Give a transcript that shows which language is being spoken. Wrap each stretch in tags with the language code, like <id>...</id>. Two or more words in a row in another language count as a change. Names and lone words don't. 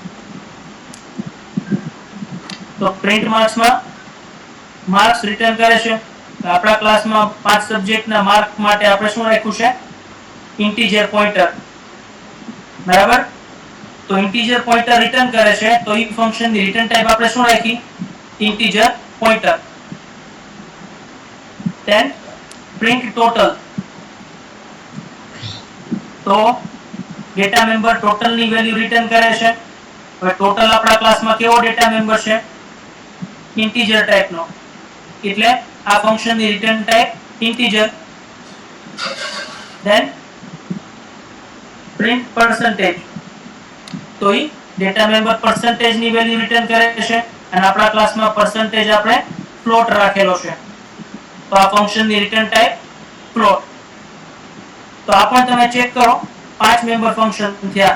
<gu>તો પ્રિન્ટ માર્ક્સમાં</gu> <en>marks return</en> <gu>કરે છે. આપણા ક્લાસમાં 5 સબ્જેક્ટના માર્ક માટે આપણે શું રાખ્યું છે?</gu> <en>integer pointer. બરાબર?</en> <gu>તો</gu> <en>integer pointer</en> <gu>રિટર્ન કરે છે તો એ ફંક્શનની</gu> <en>return type</en> <gu>આપણે શું રાખી?</gu> <en>integer pointer. then print total.</en> <gu>તો</gu> <en>data member total</en> <gu>ની</gu> <en>value return</en> <gu>કરે છે. હવે ટોટલ આપણા ક્લાસમાં કેવો</gu> <en>data member</en> <gu>છે?</gu> <en>integer typeનો.</en> <gu>એટલે આ ફંક્શનની</gu> <en>return type integer. then print percentage.</en> <gu>તો એ</gu> <en>data member percentage</en> <gu>ની વેલ્યુ રિટર્ન કરે છે અને આપણા ક્લાસમાં percentage આપણે ફ્લોટ રાખેલો છે. તો આ ફંક્શનની</gu> <en>return type float.</en> <gu>તો આ પણ તમે ચેક કરો, 5</gu> <en>member function</en> <gu>થયા.</gu>